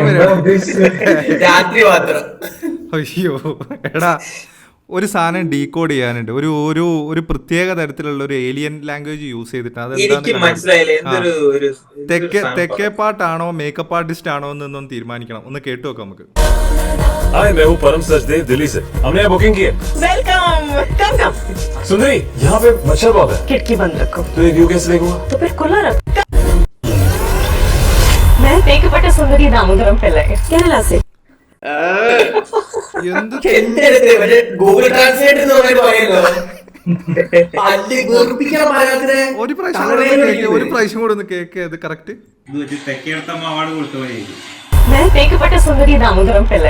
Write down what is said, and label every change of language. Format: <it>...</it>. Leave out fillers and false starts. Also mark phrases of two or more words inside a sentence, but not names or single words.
<ml>രാത്രി അയ്യോ എടാ, ഒരു സാധനം ഡീകോഡ് ചെയ്യാനുണ്ട്. ഒരു പ്രത്യേക തരത്തിലുള്ള ഒരു</ml> <en>alien language use</en> <ml>ചെയ്തിട്ട് തെക്കേ പാട്ടാണോ</ml> <en>makeup artist</en> <ml>ആണോ എന്നൊന്നും തീരുമാനിക്കണം. ഒന്ന് കേട്ടു നോക്കാം നമുക്ക്.</ml> <hi>हाय, मैं हूँ परम सचदेव दिल्ली से. हमने यहाँ बुकिंग की है.</hi> <en>Welcome. Come</en> <hi>सुंदरी, यहाँ पे मच्छर बहुत है. खिड़की बंद रखो. तो ये व्यू कैसे देखूंगा? तो फिर खुला रखो. मैं तेकपट्ट सुंदरी दामोदरम पिल्लई, केरला से.</hi> <ml>ഗൂഗിൾ ട്രാൻസ്ലേറ്റ് എന്ന് പറയല്ലോ. ഒരു പ്രാവശ്യം കൂടെ ഒന്ന് കേക്ക്. ഇത് കറക്റ്റ് തെക്കേടത്തമ്മ അവാർഡ് കൊടുത്തവരെ തേക്കപ്പെട്ട സുന്ദരി ദാമോദരം പിള്ളൈ.</ml>